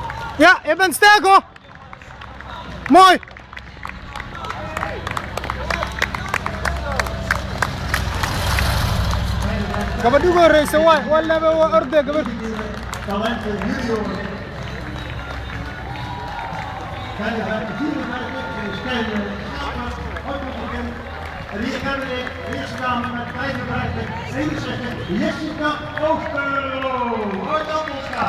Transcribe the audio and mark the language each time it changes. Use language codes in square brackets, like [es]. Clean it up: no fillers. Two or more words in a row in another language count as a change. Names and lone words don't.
[nl] Ja, je bent sterk hoor. Mooi. [so] Gabadh ugu horeysa waa laba orday gabadh. [nl] Talenten junior. Kijk, de junior is kijken. En hier gaan we de eerste dame met 55, 61, Jessica Oosterlo uit Appelska.